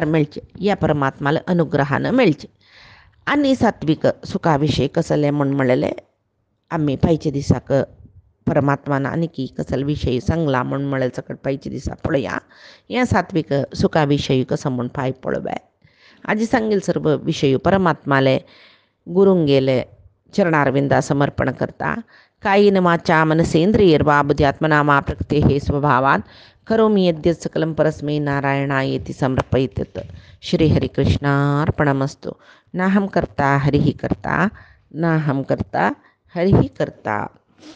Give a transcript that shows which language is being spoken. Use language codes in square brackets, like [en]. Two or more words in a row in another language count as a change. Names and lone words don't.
[kok] मेळचें ह्या परमात्माला अनुग्रहान मेळचें आनी सात्विक सुखा विशयी कसलें म्हूण म्हणलेलें आमी पायच्या दिसाक परमात्मान आनी कसले विशयी सांगला म्हूण म्हळें सकट पायच्या दिसा पळया ह्या सात्विक सुखा विशयी कसं म्हूण पाय पळोवया आजी सांगेल सर्व विशयी परमात्माले गुरुंगेले चरणारविंदा समर्पण करता [sa] कायेन वाचा मनसेंद्रियर्वा बुद्ध्यात्मना मा प्रकृते हे स्वभावान करोमि यद्यत् सकलं परस्मै नारायणायेति समर्पयेत् श्रीहरिकृष्णार्पणमस्तु नाहं कर्ता हरिः कर्ता नाहं कर्ता हरिः कर्ता।